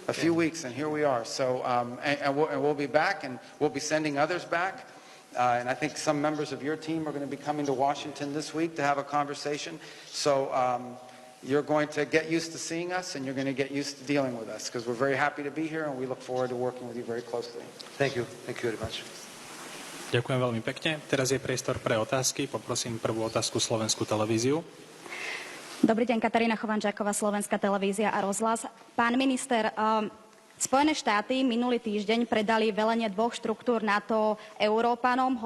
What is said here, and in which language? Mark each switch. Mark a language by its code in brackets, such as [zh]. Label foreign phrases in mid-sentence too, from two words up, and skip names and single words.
[en] A few weeks, and here we are. So, and we'll be back, and we'll be sending others back. And I think some members of your team are going to be coming to Washington this week to have a conversation. So you're going to get used to seeing us, and you're going to get used to dealing with us, because we're very happy to be here, and we look forward to working with you very closely. Thank you. Thank you very much. [sk] Ďakujem veľmi pekne. Teraz je priestor pre otázky. Poprosím prvú otázku Slovenskú televíziu. Dobrý deň, Katarína Chovančáková, Slovenská televízia a rozhlas. Pán minister, Spojené štáty minulý týždeň predali velenie 2 štruktúr NATO Európanom.